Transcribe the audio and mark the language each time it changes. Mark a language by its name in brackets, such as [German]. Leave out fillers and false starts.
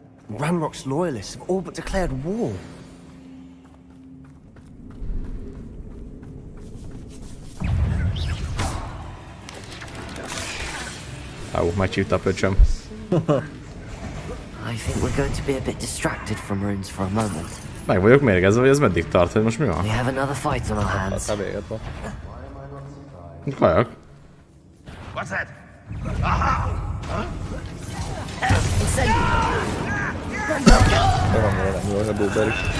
[English] Ranrock's loyalists have all but declared war. [Hungarian] Megcsípte a pöcsöm. [English] I think we're going to be a bit distracted from runes for a moment. [Hungarian] Meg vagyok mérgezve, hogy ez meddig tart, hogy most mi van? [English] We have another fight on our hands. [Hungarian] Hát véget van. Kajak. [English] What's that? Aha! [Hungarian] Van valami az a Blueberry is.